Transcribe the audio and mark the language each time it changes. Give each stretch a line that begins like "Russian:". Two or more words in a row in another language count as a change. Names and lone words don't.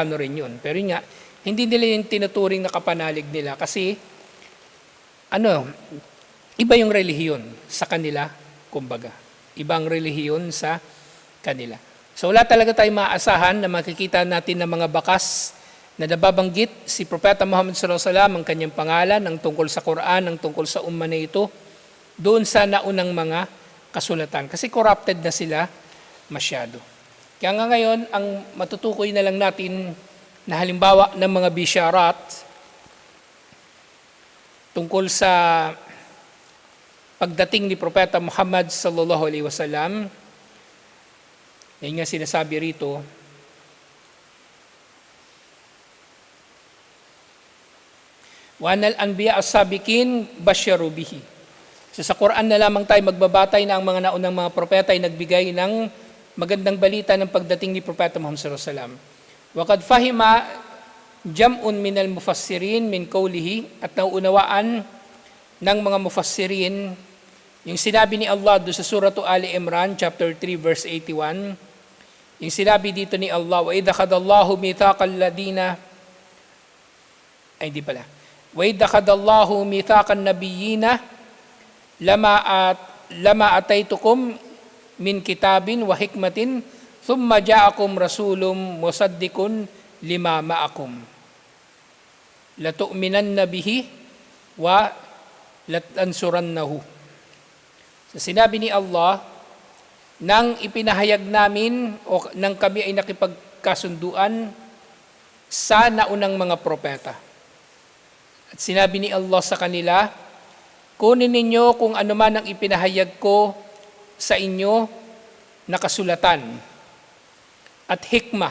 Filipino: Pero yun nga, Hindi nila yung tinuturing na kapanalig nila kasi iba yung relihiyon sa kanila, kumbaga. Ibang relihiyon sa kanila. So wala talaga tayong maaasahan na makikita natin ng mga bakas na nababanggit si Propeta Muhammad
Arabic: صلى الله عليه وسلم,
Filipino: ang kanyang pangalan, ang tungkol sa Quran, ang tungkol sa umma na ito, doon sa naunang mga kasulatan. Kasi corrupted na sila masyado. Kaya nga ngayon, ang matutukoy na lang natin na halimbawa ng mga bisharat tungkol sa pagdating ni Propeta Muhammad
Arabic: صلى الله عليه وسلم.
Filipino: Yan nga sinasabi rito,
Arabic: وعن الأنبياء السابقين بشروا به.
Filipino: So sa Quran na lamang tayo magbabatay na ang mga naunang mga propeta ay nagbigay ng magandang balita ng pagdating ni Propeta Muhammad
Arabic: صلى الله عليه وسلم. وقد فهم جمع من المفسرين من قوله,
Filipino: at nauunawaan ng mga mufassirin yung sinabi ni Allah doon sa suratu Ali Imran
English: chapter 3 verse 81.
Filipino: Yung sinabi dito ni Allah,
Arabic: وإذ أخذ الله ميثاق الذين,
Filipino: ay hindi pala,
Arabic: وإذ أخذ الله ميثاق النبيين لما آتيتكم من كتاب وحكمة ثم جاءكم رسول مصدق لما معكم لتؤمنن به ولتنصرنه.
Filipino: So sinabi ni Allah, nang ipinahayag namin o nang kami ay nakipagkasunduan sa naunang mga propeta. At sinabi ni Allah sa kanila, kunin ninyo kung ano man ang ipinahayag ko sa inyo na kasulatan at hikmah.